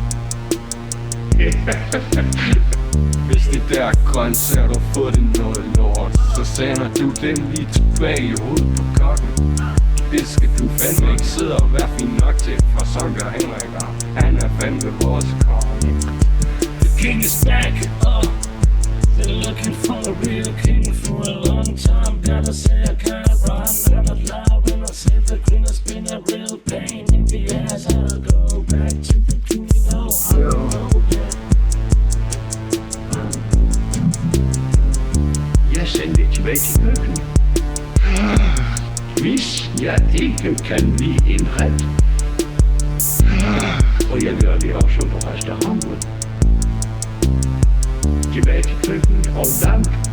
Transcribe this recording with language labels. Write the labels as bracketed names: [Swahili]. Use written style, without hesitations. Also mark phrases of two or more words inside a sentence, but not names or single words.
[Danish] Hvis de der grøntsager, du får det noget lort, så sender du dem lige tilbage i hovedet på kokken. Det skal du fandme ikke sidde og være fin nok til, for så gør Henrik af. Han er fandme vores konge. [English] The king is back, they're looking for a real king for a long time. Gotta say I can't rhyme, I'm not loud when I say the queen has been a real pain in the ass. I'll go back to the king, you know I don't know yet. [Danish] Jeg sender det tilbage til køkkenet. Hvis jeg ikke kan lide en ret, og jeg gør det også på restauranter, tilbage til køkkenet og damp.